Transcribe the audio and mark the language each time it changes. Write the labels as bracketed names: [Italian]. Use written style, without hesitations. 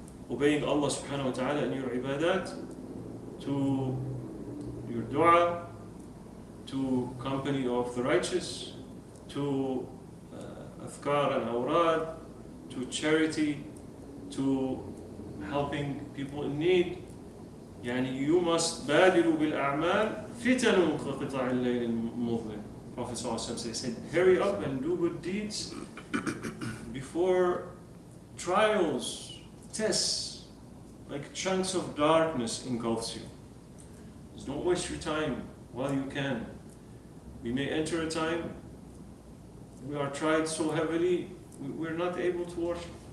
[English] obeying Allah subhanahu wa ta'ala in your ibadat, to your dua, to company of the righteous, to adhkar and awrad, to charity, to helping people in need. [Arabic] يعني [English] you must [Arabic] بادروا بالأعمال فتن كقطع الليل المظلم. [English] Prophet ﷺ said, hurry up and do good deeds before trials, tests, like chunks of darkness engulfs you. Just don't waste your time while you can. We may enter a time we are tried so heavily, we're not able to worship.